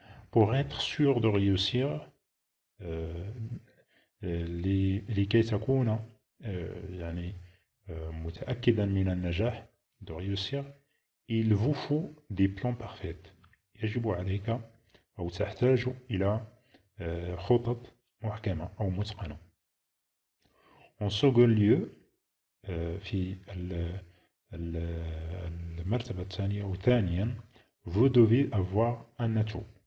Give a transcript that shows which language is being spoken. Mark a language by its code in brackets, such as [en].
[fr] Pour être sûr de réussir [ar] لكي تكون يعني متأكدا من النجاح [fr] de réussir, il vous faut des plans parfaits. [ar] يجب عليك أو تحتاج إلى خطط محكمة أو متقنة. [fr] En second lieu [ar] في المرتبة الثانية أو ثانيا [fr] vous devez avoir un atout.